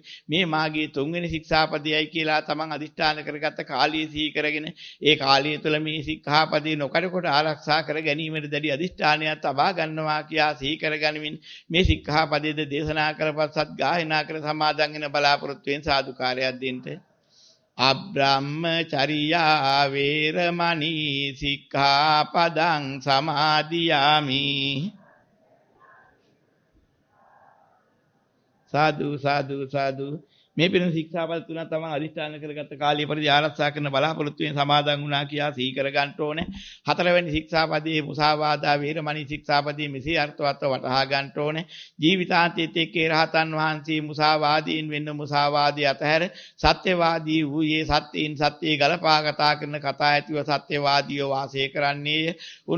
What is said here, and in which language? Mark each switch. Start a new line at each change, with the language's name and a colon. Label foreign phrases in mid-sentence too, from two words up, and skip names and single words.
Sinhala: මේ මාගේ තුන්වැනි ශික්ෂාපදයයි කියලා තමන් අදිෂ්ඨාන කරගත්ත කාලය සිහි කරගෙන ඒ කාලය තුළ මේ ශික්ෂාපදේ නොකඩකොට ආරක්ෂා කර ගැනීමට දැඩි අදිෂ්ඨානයක් තබා ගන්නවා කියා සිහි කරගනිමින් මේ ශික්ෂාපදයේ දේශනා කරපත් සත් ගායනා කර සමාදන් වෙන බලාපොරොත්තු වෙන සාදුකාරයක් දෙන්න.
Pali: අබ්‍රහ්මචර්යා වේරමණී සික්ඛාපදං සමාදියාමි.
Sinhala: සාදු සාදු සාදු. මේ පින ශික්ෂාපද තුන තමයි අදිෂ්ඨාන කරගත්ත කාලය පරිදි ආරක්ෂා කරන බලාපොරොත්තු වෙන සමාදන් වුණා කියා සිහි කර ගන්න ඕනේ. හතරවෙනි ශික්ෂාපදයේ
Pali: මුසාවාදා වේරමණී
Sinhala: ශික්ෂාපදයේ මෙසේ අර්ථවත් වටහා ගන්න ඕනේ. ජීවිතාන්තයේ රහතන් වහන්සේ මුසාවාදීන් වෙන්න මුසාවාදී අතහැර සත්‍යවාදී වූයේ සත්‍යයෙන් සත්‍යය ගලපා කතා කරන කතා ඇතිව සත්‍යවාදීව වාසය කරන්නේය.